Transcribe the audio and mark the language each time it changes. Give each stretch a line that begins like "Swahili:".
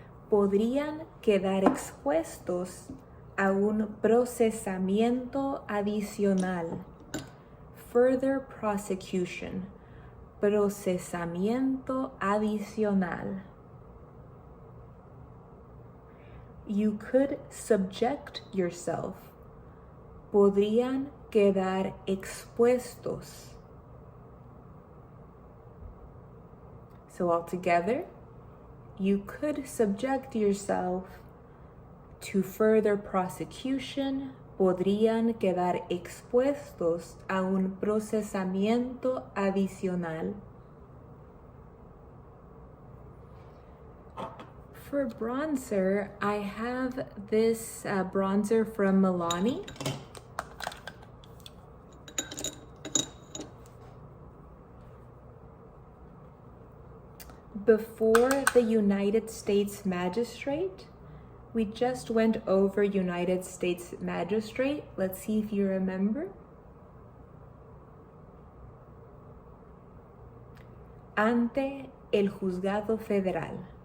Spanish: Podrían quedar expuestos a un procesamiento adicional.
English: Further prosecution.
Spanish: Procesamiento adicional.
English: You could subject yourself.
Spanish: Podrían quedar expuestos.
English: So altogether, you could subject yourself to further prosecution.
Spanish: Podrían quedar expuestos a un procesamiento adicional.
English: For bronzer, I have this bronzer from Milani. Before the United States Magistrate, we just went over United States Magistrate. Let's see if you remember.
Spanish: Ante el juzgado federal.